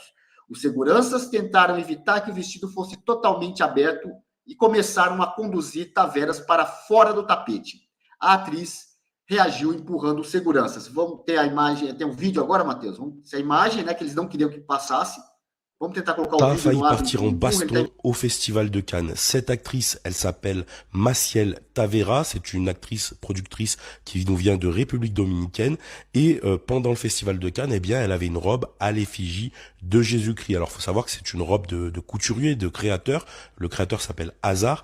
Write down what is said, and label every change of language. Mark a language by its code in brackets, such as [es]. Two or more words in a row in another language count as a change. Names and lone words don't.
[pt] Os seguranças tentaram evitar que o vestido fosse totalmente aberto e começaram a conduzir Taveras para fora do tapete. A atriz reagiu empurrando os seguranças. Vamos ter a imagem, tem um vídeo agora, Matheus? Essa imagem, né, que eles não queriam que passasse. Vamos tentar colocar o vídeo no ar. [fr] Partir en baston au Festival de Cannes. Cette actrice, elle s'appelle Maciel Tavera. C'est une actrice productrice qui nous vient de République dominicaine. Et pendant le Festival de Cannes, eh bien, elle avait une robe à l'effigie de Jésus-Christ. Alors, faut savoir que c'est une robe de couturier, de créateur. Le créateur s'appelle Hazard.